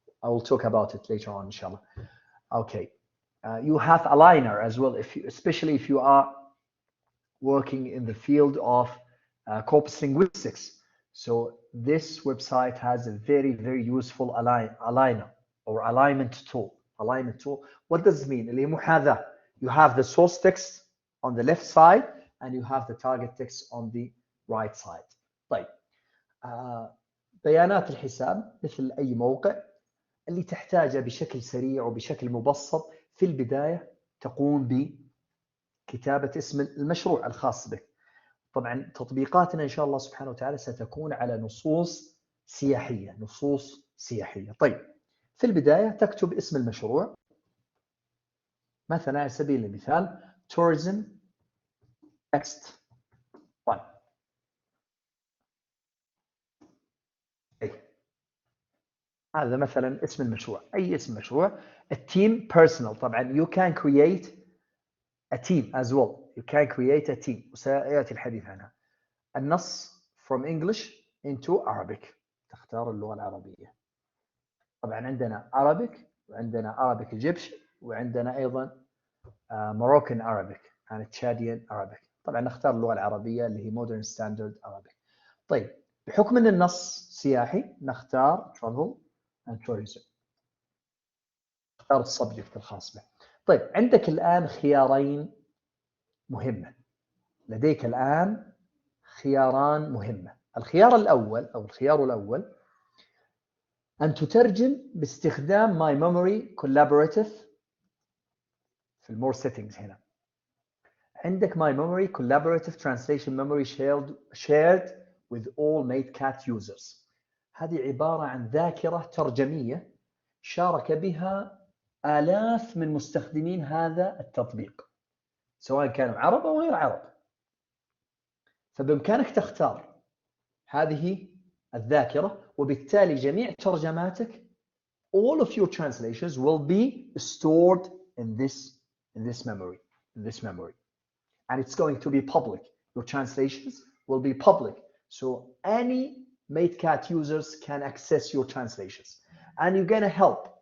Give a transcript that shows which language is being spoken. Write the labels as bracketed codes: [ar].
[en] I will talk about it later on inshallah. Okay, you have aligner as well, especially if you are working in the field of corpus linguistics. So this website has a very, very useful aligner or alignment tool. What does it mean? [ar] اللي محاذاة. [en] You have the source text on the left side and you have the target text on the right side. [ar] طيب، بيانات الحساب مثل أي موقع اللي تحتاجه بشكل سريع وبشكل مبسط. في البداية تقوم بكتابة اسم المشروع الخاص بك. طبعا تطبيقاتنا إن شاء الله سبحانه وتعالى ستكون على نصوص سياحية. طيب، في البداية تكتب اسم المشروع، مثلا على سبيل المثال tourism text 1. هذا مثلا اسم المشروع، أي اسم مشروع. [en] التيم personal، [ar] طبعا [en] you can create a team as well. You can create a team [ar] وسيأتي الحديث عنها. النص [en] from English into Arabic، [ar] تختار اللغة العربية. طبعا عندنا Arabic وعندنا Arabic Egyptian وعندنا أيضا Moroccan Arabic and Chadian Arabic. طبعا نختار اللغة العربية اللي هي Modern Standard Arabic. طيب، بحكم أن النص سياحي نختار Travel and Tourism، نختار السبجكت الخاص به. طيب، عندك الآن خيارين مهمة. لديك الآن خياران مهمة. الخيار الأول أن تترجم باستخدام My Memory Collaborative في المور settings. هنا عندك [en] My Memory Collaborative Translation Memory shared with all Matecate users. [ar] هذه عبارة عن ذاكرة ترجمية شارك بها آلاف من مستخدمين هذا التطبيق، سواء كانوا عرب أو غير عرب. فبإمكانك تختار هذه الذاكرة، وبالتالي جميع ترجماتك [en] all of your translations will be stored in this memory, and it's going to be public. Your translations will be public, so any Matecate users can access your translations, and you're gonna help.